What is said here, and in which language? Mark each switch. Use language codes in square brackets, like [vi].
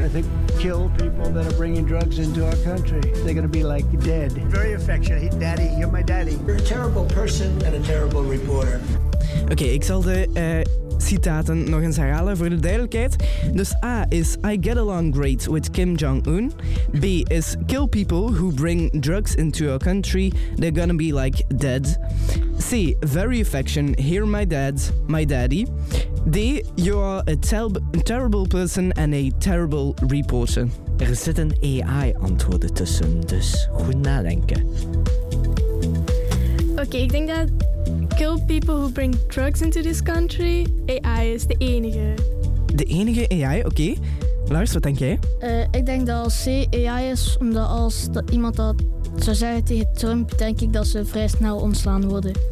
[en] I think kill people that are bringing drugs into our country. They're gonna be like dead. Very affectionate. Daddy, you're my daddy. You're a terrible person and a terrible reporter. [nl] Oké, ik zal de citaten nog eens herhalen voor de duidelijkheid. Dus A is [en] I get along great with Kim Jong-un. B is kill people who bring drugs into our country. They're gonna be like dead. C, very affection, hear my dad, my daddy. D, you are a terrible person and a terrible reporter. [nl] Er zit een AI-antwoorden tussen, dus goed nadenken. Oké, ik denk dat [en] kill people who bring drugs into this country, [nl] AI is de enige. De enige AI, oké. Lars, wat denk jij? Ik denk dat C AI is, omdat als iemand dat zou zeggen tegen Trump, denk ik dat ze vrij snel ontslaan worden.